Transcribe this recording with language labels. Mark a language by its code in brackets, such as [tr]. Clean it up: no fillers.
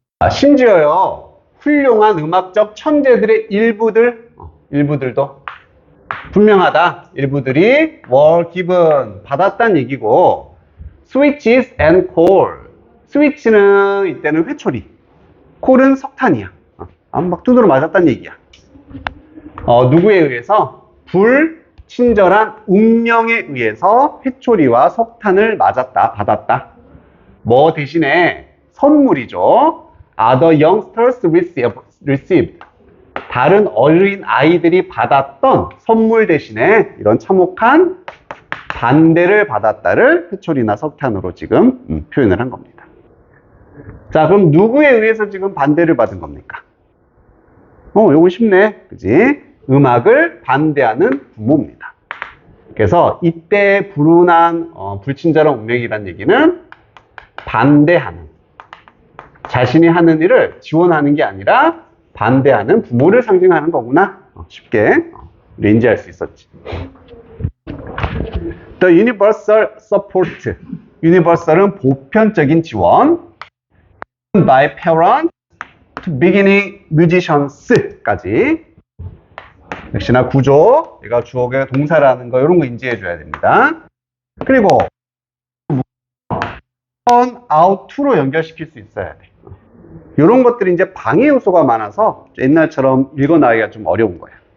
[ko] 심지어요, 훌륭한 음악적 천재들의 일부들도 분명하다. 일부들이 [en] were given, [ko] 받았다는 얘기고, [en] switches and coal. [ko] 스위치는 이때는 회초리, 콜은 석탄이야. 막 두드러 맞았다는 얘기야. 누구에 의해서? 불친절한 운명에 의해서 회초리와 석탄을 맞았다, 받았다. 뭐 대신에? 선물이죠. [en] Other youngsters received. [ko] 다른 어린 아이들이 받았던 선물 대신에 이런 참혹한 반대를 받았다를 회초리나 석탄으로 지금 표현을 한 겁니다. 자, 그럼 누구에 의해서 지금 반대를 받은 겁니까? 요거 쉽네. 그지? 음악을 반대하는 부모입니다. 그래서 이때 불운한, 불친절한 운명이라는 얘기는 반대하는, 자신이 하는 일을 지원하는 게 아니라 반대하는 부모를 상징하는 거구나. 쉽게 우리 인지할 수 있었지. [en] The universal support. universal은 [ko] 보편적인 지원. [en] by parents to beginning musicians까지. [ko] 역시나 구조, 얘가 주어가 동사라는 거 이런 거 인지해 줘야 됩니다. 그리고 on, out, to로 연결시킬 수 있어야 돼. 이런 것들이 이제 방해 요소가 많아서 옛날처럼 읽어나가기가 좀 어려운 거야.